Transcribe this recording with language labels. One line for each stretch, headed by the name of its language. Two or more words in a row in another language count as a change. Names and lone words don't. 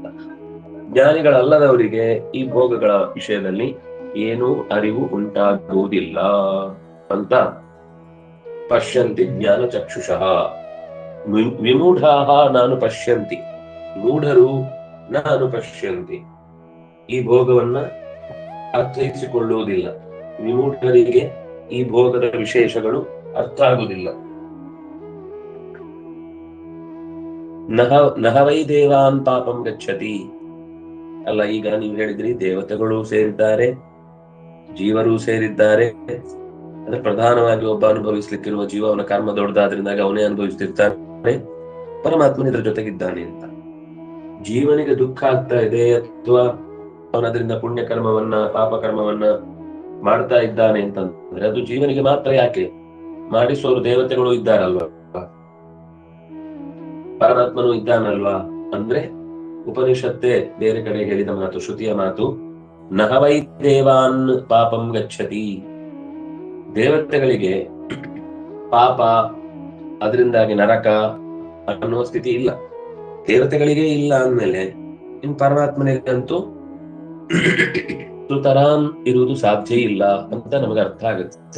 Kannada: ಜ್ಞಾನಿಗಳಲ್ಲದವರಿಗೆ ಈ ಭೋಗಗಳ ವಿಷಯದಲ್ಲಿ ಏನೂ ಅರಿವು ಉಂಟಾಗುವುದಿಲ್ಲ ಅಂತ
Sanskrit: ಪಶ್ಯಂತಿ ಜ್ಞಾನ ಚಕ್ಷುಷಃ ವಿಮೂಢಾಹ ನಾನು ಪಶ್ಯಂತಿ,
Kannada: ಮೂಢರು
Sanskrit: ನಾನು ಪಶ್ಯಂತಿ,
Kannada: ಈ ಭೋಗವನ್ನ ಅರ್ಥೈಸಿಕೊಳ್ಳುವುದಿಲ್ಲ. ವಿಮೂಢರಿಗೆ ಈ ಭೋಗದ ವಿಶೇಷಗಳು ಅರ್ಥ ಆಗುವುದಿಲ್ಲ.
Sanskrit: ನಹವೈ ದೇವಾನ್ ಪಾಪಂ ಗಚ್ಚತಿ.
Kannada: ಅಲ್ಲ, ಈಗ ನೀವು ಹೇಳಿದ್ರಿ ದೇವತೆಗಳು ಸೇರಿದ್ದಾರೆ, ಜೀವರು ಸೇರಿದ್ದಾರೆ. ಅಂದ್ರೆ ಪ್ರಧಾನವಾಗಿ ಒಬ್ಬ ಅನುಭವಿಸ್ಲಿಕ್ಕಿರುವ ಜೀವ, ಅವನ ಕರ್ಮ ದೊಡ್ಡದಾದ್ರಿಂದಾಗಿ ಅವನೇ ಅನುಭವಿಸ್ತಿರ್ತಾನೆ, ಪರಮಾತ್ಮನ ಇದ್ರ ಜೊತೆಗಿದ್ದಾನೆ ಅಂತ. ಜೀವನಿಗೆ ದುಃಖ ಆಗ್ತಾ ಇದೆ ಅಥವಾ ಅವನದ್ರಿಂದ ಪುಣ್ಯ ಕರ್ಮವನ್ನ ಪಾಪ ಕರ್ಮವನ್ನ ಮಾಡ್ತಾ ಇದ್ದಾನೆ ಅಂತಂದ್ರೆ ಅದು ಜೀವನಿಗೆ ಮಾತ್ರ ಯಾಕೆ? ಮಾಡಿಸೋರು ದೇವತೆಗಳು ಇದ್ದಾರಲ್ವಾ, ಪರಮಾತ್ಮನು ಇದ್ದಾನಲ್ವಾ. ಅಂದ್ರೆ ಉಪನಿಷತ್ತೇ ಬೇರೆ ಕಡೆ ಹೇಳಿದ ಮಾತು, ಶ್ರುತಿಯ ಮಾತು,
Sanskrit: ನಹವೈ ದೇವಾನ್ ಪಾಪಂ ಗಚ್ಚತಿ.
Kannada: ದೇವತೆಗಳಿಗೆ ಪಾಪ ಅದರಿಂದಾಗಿ ನರಕ ಅನ್ನುವ ಸ್ಥಿತಿ ಇಲ್ಲ. ದೇವತೆಗಳಿಗೆ ಇಲ್ಲ ಅಂದ್ಮೇಲೆ ಇನ್ ಪರಮಾತ್ಮನಿಗಂತೂ ಸುತರಾಂ ಇರುವುದು ಸಾಧ್ಯ ಇಲ್ಲ ಅಂತ ನಮಗೆ ಅರ್ಥ ಆಗುತ್ತೆ.